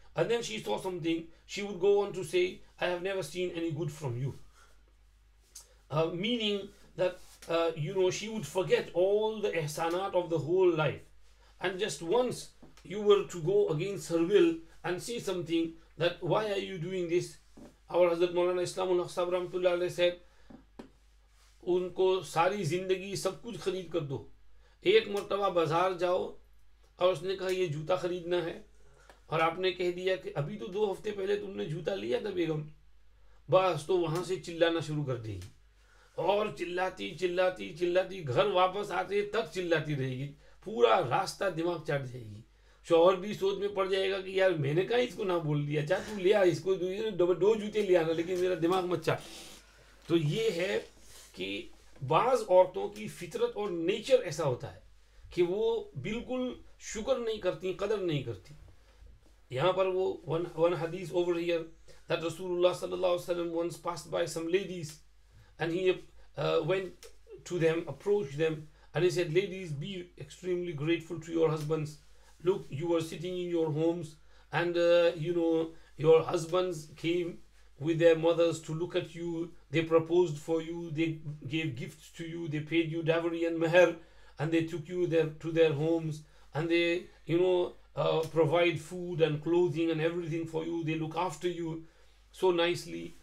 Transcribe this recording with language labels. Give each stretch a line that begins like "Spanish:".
English: And then she saw something, she would go on to say, I have never seen any good from you. Meaning that, she would forget all the ihsanat of the whole life. And just once you were to go against her will and say something that, why are you doing this?
Hindi: Our Hazrat Maulana Islamul Haq Sahib Rahmatullah Alayhi said, उनको सारी जिंदगी सब कुछ खरीद कर दो, एक मर्तबा बाजार जाओ और उसने कहा ये जूता खरीदना है और आपने कह दिया कि अभी तो 2 हफ्ते पहले तुमने जूता लिया था बेगम, बस तो वहां से चिल्लाना शुरू कर देगी और चिल्लाती चिल्लाती चिल्लाती घर वापस आते तक चिल्लाती रहेगी, पूरा रास्ता दिमाग चाट जाएगी। शौहर भी सोच में पड़ जाएगा कि यार मैंने कहा इसको ना बोल दिया, जा तू ले आ इसको, 2 जूते ले आना, लेकिन मेरा दिमाग मत चाट। तो ये है कि बाज औरतों की फितरत और नेचर ऐसा होता है कि वो बिल्कुल शुक्र नहीं करती, कदर नहीं करती। यहाँ पर वो
English: one hadith over here that Rasulullah sallallahu alaihi wasallam once passed by some ladies and he went to them, approached them, and he said, ladies, be extremely grateful to your husbands. Look, you are sitting in your homes and your husbands came with their mothers to look at you, they proposed for you, they gave gifts to you, they paid you dowry and meher, and they took you to their homes, and they provide food and clothing and everything for you, they look after you so nicely.